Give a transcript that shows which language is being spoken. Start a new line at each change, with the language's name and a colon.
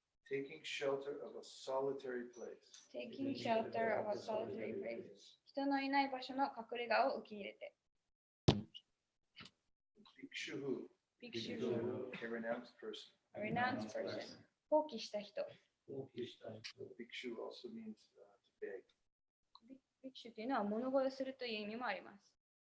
English: Taking shelter of a solitary place. Taking shelter of a solitary place.
Japanese: 人のいない場所の隠れ家を受け入れて。
English: Bhikshu. A renounced person. A renounced person.
Japanese: 放棄した人。
English: Bhikshu also means to beg.
Japanese: ビクシュというのは物乞いをするという意味もあります。